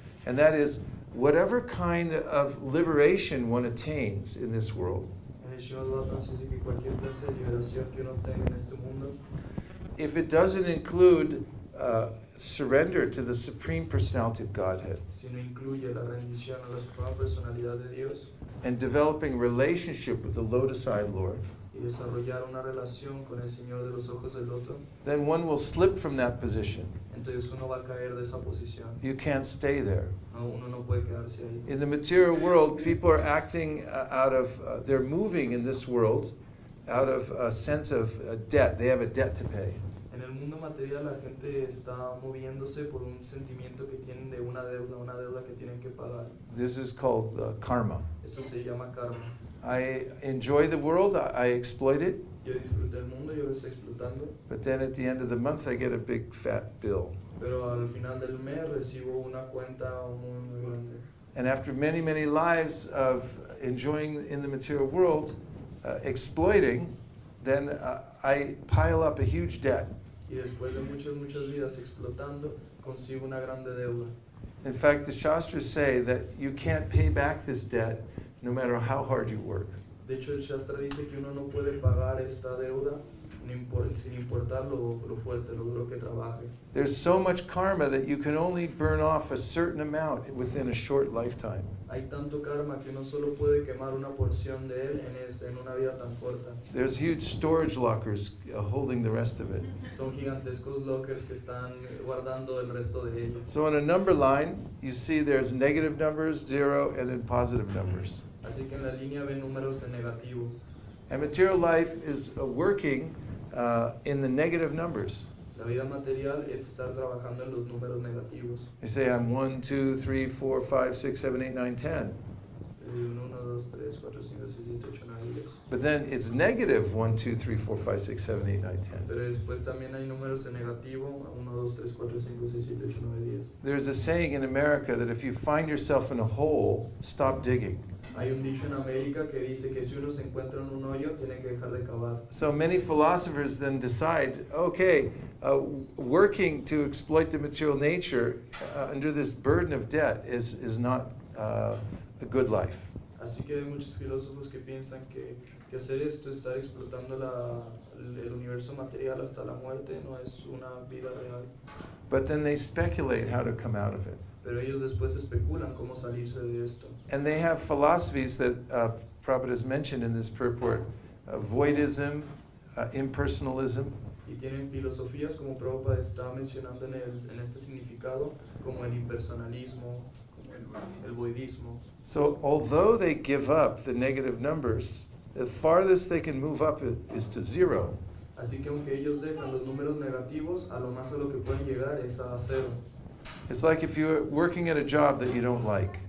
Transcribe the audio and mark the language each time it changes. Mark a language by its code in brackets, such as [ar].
[en] And that is, whatever kind of liberation one attains in this world, [es] En el Srimad Bhagavatam se dice que cualquier clase de liberación que uno tenga en este mundo, [en] if it doesn't include surrender to the Supreme Personality of Godhead [es] si no incluye la rendición a la suprema personalidad de Dios [en] and developing relationship with the lotus-eyed Lord, [es] y desarrollar una relación con el Señor de los ojos del loto, [en] then one will slip from that position. [es] entonces uno va a caer de esa posición. [en] You can't stay there. [es] Uno no puede quedarse ahí. [en] In the material world, people are acting out of, they're moving in this world out of a sense of debt. They have a debt to pay. [es] En el mundo material la gente está moviéndose por un sentimiento que tienen de una deuda que tienen que pagar. [en] This is called karma. [es] Esto se llama karma. [en] I enjoy the world, I exploit it, [es] Yo disfruto el mundo, yo lo estoy explotando, [en] but then at the end of the month I get a big fat bill. [es] pero al final del mes recibo una cuenta muy grande. [en] And after many, many lives of enjoying in the material world, exploiting, then I pile up a huge debt. [es] Y después de muchas vidas explotando, consigo una grande deuda. [en] In fact, the Shastras say that you can't pay back this debt no matter how hard you work. [es] De hecho, el Shastra dice que uno no puede pagar esta deuda sin importar lo fuerte, lo duro que trabaje. [en] There's so much karma that you can only burn off a certain amount within a short lifetime. [es] Hay tanto karma que uno solo puede quemar una porción de él en una vida tan corta. [en] There's huge storage lockers holding the rest of it. [es] Son gigantescos lockers que están guardando el resto de ellos. [en] So on a number line, you see there's negative numbers, 0, and then positive numbers. [es] Así que en la línea ven números en negativo. [en] And material life is working in the negative numbers. [es] La vida material es estar trabajando en los números negativos. [en] You say I'm 1, 2, 3, 4, 5, 6, 7, 8, 9, 10. [es] 1, 2, 3, 4, 5, 6, 7, 8, 9, 10. [en] But then it's negative 1, 2, 3, 4, 5, 6, 7, 8, 9, 10. [es] Pero después también hay números en negativo, 1, 2, 3, 4, 5, 6, 7, 8, 9, 10. [en] There's a saying in America that if you find yourself in a hole, stop digging. [es] Hay un dicho en América que dice que si uno se encuentra en un hoyo, tiene que dejar de cavar. [en] So many philosophers then decide, okay, working to exploit the material nature under this burden of debt is not a good life. [es] Así que hay muchos filósofos que piensan que hacer esto, estar explotando el universo material hasta la muerte, no es una vida real. [en] But then they speculate how to come out of it. [es] Pero ellos después especulan cómo salirse de esto. [en] And they have philosophies that Prabhupada has mentioned in this purport, voidism, impersonalism. [es] Y tienen filosofías, como Prabhupada está mencionando en este significado, como el impersonalismo, el voidismo. [en] So although they give up the negative numbers, the farthest they can move up is to 0. [es] Así que aunque ellos dejan los números negativos, a lo más a lo que pueden llegar es a 0. [en] It's like if you're working at a job that you don't like